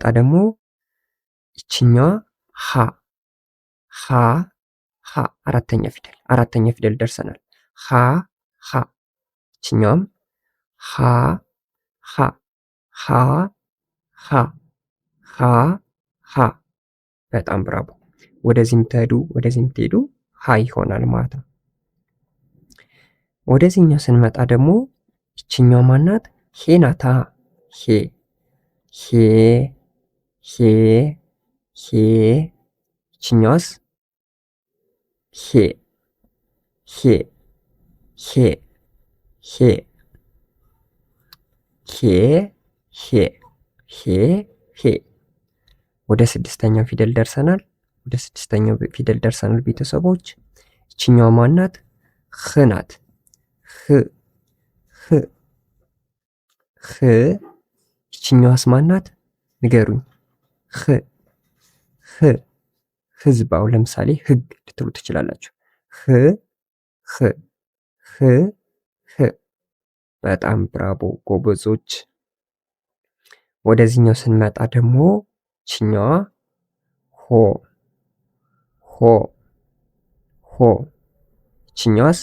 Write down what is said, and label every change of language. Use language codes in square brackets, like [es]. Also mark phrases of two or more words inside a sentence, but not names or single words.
[am] ደግሞ ይችኛዋ ሀ ሀ ሀ። አራተኛ ፊደል ደርሰናል። ሀ ሀ። ይችኛዋም ሀ ሀ ሀ ሀ ሀ ሀ። በጣም ብራቦ። ወደዚህም ትሄዱ ሀ ይሆናል ማለት ነው። ወደዚህኛው ስንመጣ ደግሞ ይችኛው ማናት? ሄ ናታ። ሄ ሄ ሄ ሄ። ይችኛዋስ? ሄ ሄ ሄ ሄ ሄ ሄ ሄ ሄ። ወደ ስድስተኛው ፊደል ደርሰናል። ቤተሰቦች። ይችኛዋ ማናት? ህ ናት። ህ ህ ህ። ይችኛዋስ ማናት? ንገሩኝ። ህ ህ። ህዝባው ለምሳሌ ህግ ልትሉ ትችላላችሁ። ህ ህ ህ ህ። በጣም ብራቦ ጎበዞች። ወደዚህኛው ስንመጣ ደግሞ ይችኛዋ ሆ ሆ ሆ። ይችኛዋስ?